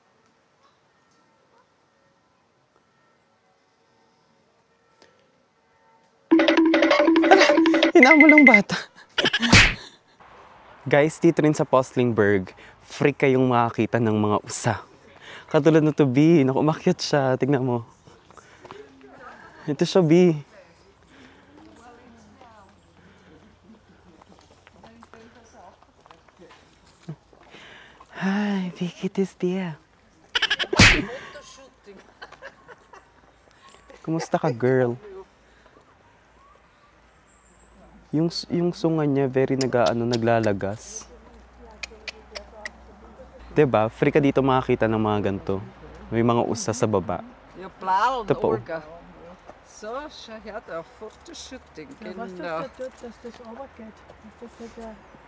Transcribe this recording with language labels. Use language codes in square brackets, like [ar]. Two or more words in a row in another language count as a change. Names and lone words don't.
[tl] Hinamo lang bata. Guys, dito rin sa Postlingberg, free kayong makakita ng mga usa. Katulad na to, Naku, umakyat siya. Tignan mo. Ito siya, [de] Hi, wie geht es dir? [tl] Kumusta ka, girl? Yung sunga niya, very naglalagas. Diba? Free ka dito makakita ng mga ganito. May mga usa sa baba. Ito po. [de] So, schau her da, Fotoshooting, Ja, was genau. das da tut, dass das runtergeht. Dass das nicht der